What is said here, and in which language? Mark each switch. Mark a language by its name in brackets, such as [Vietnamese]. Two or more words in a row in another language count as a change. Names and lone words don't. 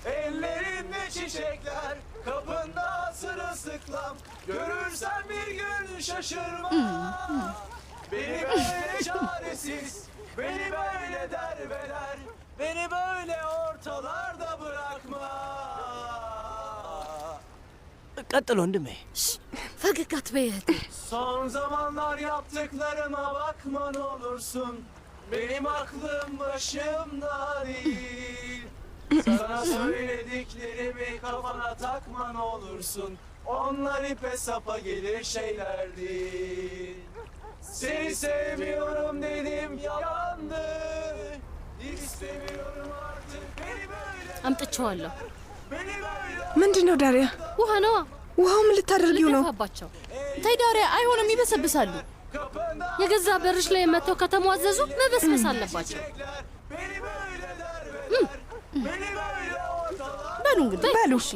[Turkish] Ellerinde çiçekler, kapında sırılsıklam. Görürsen bir gün şaşırma. Beni böyle çaresiz, beni böyle derbeler, beni böyle ortalarda bırakma. [Amharic] ቀጥሎ ወንድሜ። ፈገግ አትበይ እህቴ። [Turkish] Son zamanlar yaptıklarıma bakma ne olursun. Benim aklım başımda değil. Sana söylediklerimi kafana takma ne olursun. Onlar ipe sapa gelir şeyler değil. Seni sevmiyorum dedim yalandı. İstemiyorum artık beni böyle. [Amharic] አምጥቼዋለሁ። ምንድን ነው ዳሪያ? ውሃ ነዋ። ውሃው ምን ልታደርጊው ነው? ልደፋባቸው። ተይ ዳሪያ፣ አይሆንም፣ ይበሰብሳሉ። የገዛ በርሽ ላይ መጥተው ከተሟዘዙ መበስበስ አለባቸው። በሉ እንግዲህ በሉ።